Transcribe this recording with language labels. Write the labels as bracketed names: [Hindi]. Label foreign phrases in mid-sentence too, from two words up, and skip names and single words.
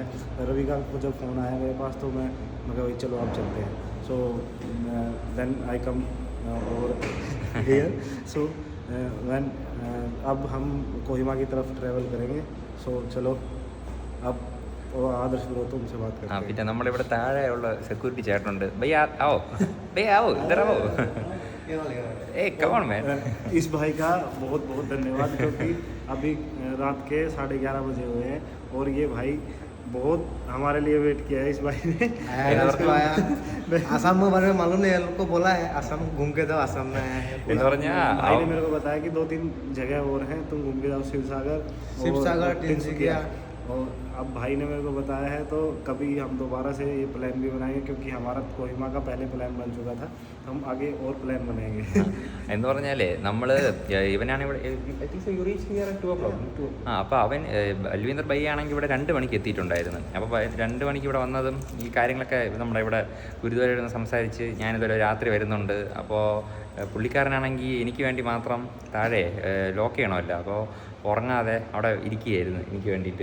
[Hindi] रवि का जब फ़ोन आया मेरे पास तो मैं कहा भाई चलो आप चलते हैं. [English] So then I come over here. सो अब हम कोहिमा की तरफ ट्रैवल करेंगे. सो चलो अब वो आदर्श ब्रो तुमसे बात ആ [Hindi] करते हैं। [Malayalam] പിന്നെ നമ്മളിവിടെ താഴെയുള്ള സെക്യൂരിറ്റി ചേട്ടനുണ്ട് [Hindi] भैया आओ भैया आओ इधर आओ [Malayalam] ഏ [English] come on man [Hindi] इस भाई का बहुत बहुत धन्यवाद क्योंकि अभी रात के 11:30 बजे हुए हैं और ये भाई बहुत हमारे लिए वेट किया है इस भाई ने। आसाम के बारे में मालूम नहीं है, लोग को बोला है आसाम घूम के जाओ, आसाम में आया है [Malayalam] എന്ന് പറഞ്ഞാൽ [Hindi] भाई ने मेरे को बताया कि 2-3 जगह और हैं, तुम घूम के जाओ, शिवसागर, तिनसुकिया। और अब भाई ने मेरे को बताया है तो कभी हम दोबारा से ये प्लान भी बनाएंगे क्योंकि हमारा कोहिमा का पहले प्लान बन चुका था, तो हम आगे और प्लान बनाएंगे। [Malayalam] എന്ന് പറഞ്ഞാലേ നമ്മൾ ഇവനാണ് ഇവിടെ ആ അപ്പോൾ അവൻ അൽവീന്ദർ ബൈ ആണെങ്കിൽ ഇവിടെ 2 മണിക്ക് എത്തിയിട്ടുണ്ടായിരുന്നു. അപ്പോൾ 2 മണിക്ക് ഇവിടെ വന്നതും ഈ കാര്യങ്ങളൊക്കെ നമ്മുടെ ഇവിടെ ഗുരുദ്വാരയിൽ സംസാരിച്ച് ഞാനിതൊരു രാത്രി വരുന്നുണ്ട്. അപ്പോൾ പുള്ളിക്കാരനാണെങ്കിൽ എനിക്ക് വേണ്ടി മാത്രം താഴെ ലോക്ക് ചെയ്യണമല്ലോ, അപ്പോൾ ഉറങ്ങാതെ അവിടെ ഇരിക്കുകയായിരുന്നു എനിക്ക് വേണ്ടിയിട്ട്.